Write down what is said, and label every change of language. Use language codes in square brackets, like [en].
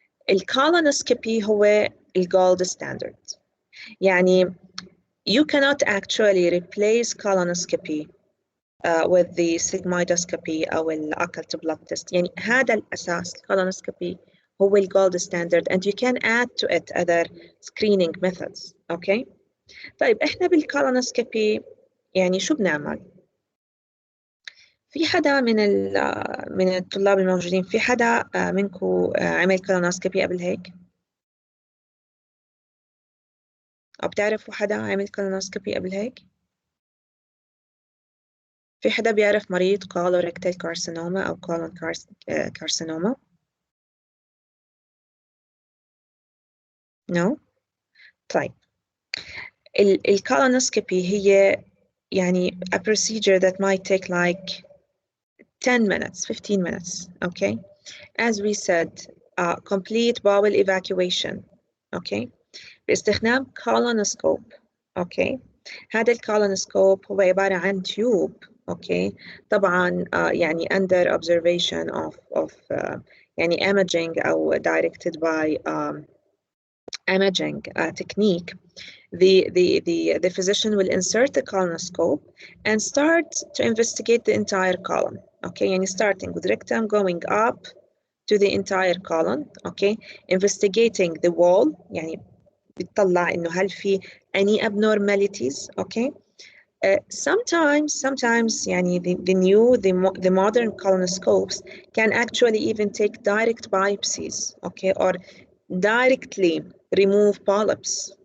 [ar] الكولونوسكوبي هو الجولد ستاندرد. [en] يعني you cannot actually replace colonoscopy with the sigmoidoscopy أو الأكلت blood test. [ar] يعني هذا الأساس [en] colonoscopy [ar] هو الجولد ستاندرد [en] and you can add to it other screening methods. Okay. [ar] طيب إحنا بالكولونوسكوبي يعني شو بنعمل؟ في حدا من الطلاب الموجودين، في حدا منكم عمل كولونوسكوبي قبل هيك؟ أو بتعرفوا حدا عمل كولونوسكوبي قبل هيك؟ في حدا بيعرف مريض colorectal carcinoma أو colon carcinoma؟ [en] No؟ [ar] طيب الكولونوسكوبي هي يعني [en] a procedure that might take like 10 minutes, 15 minutes, okay? As we said, complete bowel evacuation, okay? باستخدام colonoscope, okay? [ar] هذا الكولونوسكوب هو عبارة عن تيوب، okay? طبعاً يعني [en] under observation of يعني imaging أو directed by imaging technique. The physician will insert the colonoscope and start to investigate the entire colon. Okay, يعني starting with rectum going up to the entire colon. Okay, investigating the wall. [ar] يعني بتطلع إنه هل في [en] any abnormalities. Okay. Sometimes يعني the modern colonoscopes can actually even take direct biopsies. Okay, or directly remove polyps.